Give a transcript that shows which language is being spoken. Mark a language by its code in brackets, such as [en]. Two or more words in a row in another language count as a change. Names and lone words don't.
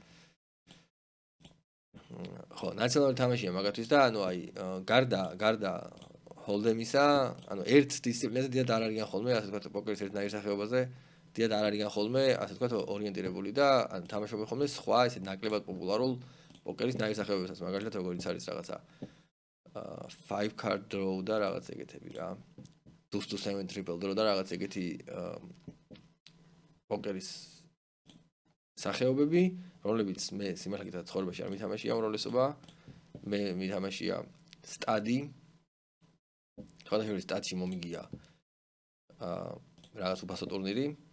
[ka] ხო, ნაციონალური თამაშია მაგათთვის და აი გარდა Hold'emისა, ერთ დისციპლინაზე დიდად არ არიან ხოლმე, ასე ვთქვათ, პოკერის ერთნაირ სახეობაზე დიდად არ არიან ხოლმე, ასე ვთქვათ, ორიენტირებული და თამაშობენ ხოლმე სხვა ესე ნაკლებად პოპულარულ პოკერის ნაირ სახეობებსაც, მაგალითად როგორიც არის რაღაცა [en] 5 card draw [ka] და რაღაც ეგეთები რა. [en] Deuce to 7 triple draw [ka] და რაღაც ეგეთი პოკერის სახეობები, რომლებიც მე სიმართლე გითხრათ ცხოვრებაში არ მითამაშია უმრავლესობა. მე მითამაშია სტადი. ხალხური სტატში მომიგია რაღაც უფასო ტურნირი.